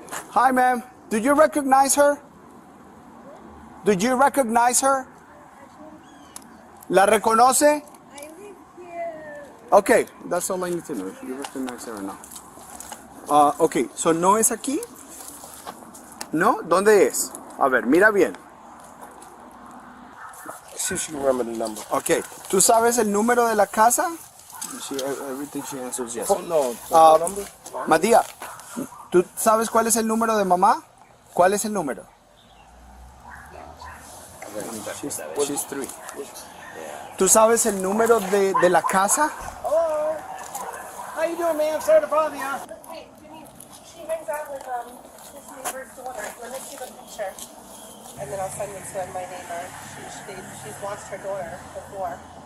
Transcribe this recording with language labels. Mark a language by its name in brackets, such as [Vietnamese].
[English] Hi, ma'am. Do you recognize her? Did you recognize her? [Spanish] ¿La reconoce? [English] I live here. Okay, that's all I need to know. If you recognize her or not. Okay, so [Spanish] ¿no es aquí? ¿No? ¿Dónde es? A ver, mira bien. [English] See if she can remember the number. Okay, [Spanish] ¿tú sabes el número de la casa? [English] Everything she answers yes. No, number? [Spanish] Matías, ¿tú sabes cuál es el número de mamá? ¿Cuál es el número? [English] She's 3. [Spanish] ¿Tú sabes el número de la casa? [English] Hello. How you doing, man? Sorry to bother you. Hey, she hangs out with this neighbor's daughter. Let me see the picture. And then I'll send it to my neighbor. She's watched her daughter before.